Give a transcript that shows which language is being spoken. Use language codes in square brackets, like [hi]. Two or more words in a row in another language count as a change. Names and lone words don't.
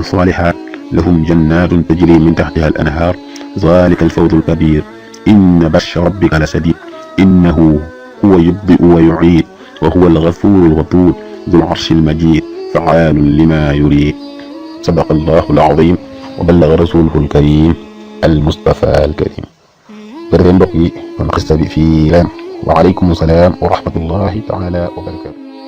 [ar] الصالحات لهم جنات تجري من تحتها الأنهار ذلك الفوز الكبير إن بطش ربك لشديد إنه هو يبدئ ويعيد وهو الغفور الودود ذو العرش المجيد فعال لما يريد صدق الله العظيم وبلغ رسوله الكريم المصطفى الكريم [wo] jërëjëf mbokk yi kon xista bi fii leen [ar] وعليكم السلام ورحمة الله تعالى وبركاته